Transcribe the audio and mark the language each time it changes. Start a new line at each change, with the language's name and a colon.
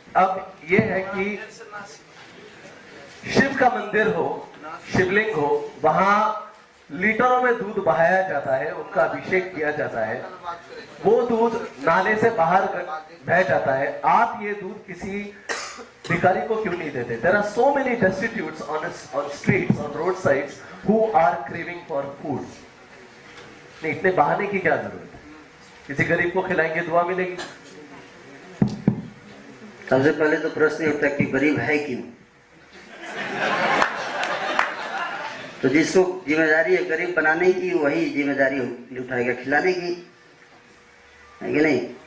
Hindi: अब ये है कि शिव का मंदिर हो, शिवलिंग हो, वहां लीटरों में दूध बहाया जाता है, उनका अभिषेक किया जाता है, वो दूध नाले से बाहर बह जाता है। आप ये दूध किसी भिखारी को क्यों नहीं देते?
English: There are so many destitutes on streets, on roadsides who are craving for food.
Hindi: नहीं, इतने बहाने की क्या जरूरत है? किसी गरीब को खिलाएंगे, दुआ मिलेगी। सबसे पहले तो प्रश्न उठता है कि गरीब है क्यों? तो जिसको जिम्मेदारी है गरीब बनाने की, वही जिम्मेदारी उठाएगा खिलाने की, है कि नहीं?